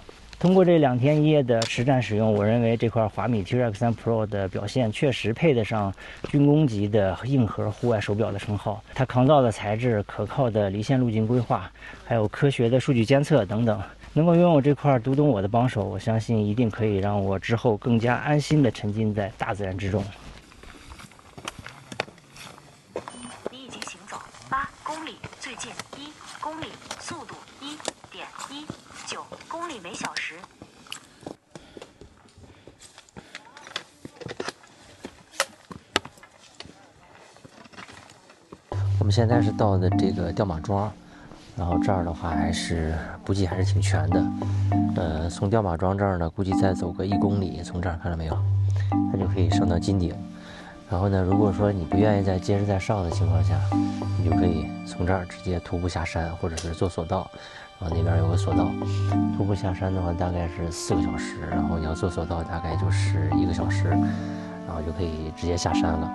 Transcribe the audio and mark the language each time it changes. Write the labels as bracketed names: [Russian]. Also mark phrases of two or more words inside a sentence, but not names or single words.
[Chinese] 通過這2天1夜的實戰使用，我認為這塊華米 T-Rex 3 Pro 的表現確實配得上軍工級的硬核戶外手錶的稱號。它抗造的材質、可靠的離線路徑規劃，還有科學的數據監測等等，能夠擁有這塊讀懂我的幫手，我相信一定可以讓我之後更加安心地沉浸在大自然之中。你已經行走8公里，最近1公里，速度1.19公里每小时。我们现在是到的这个吊马庄，然后这儿的话还是补给还是挺全的。从吊马庄这儿呢，估计再走個1公里，從這兒看到沒有，它就可以上到金頂。然後呢，如果說你不願意再接着再上的情況下，你就可以從這兒直接徒步下山，或者是坐索道。然後那邊有個索道，徒步下山的話大概是4個小時，然後你要坐索道大概就是1個小時，然後就可以直接下山了。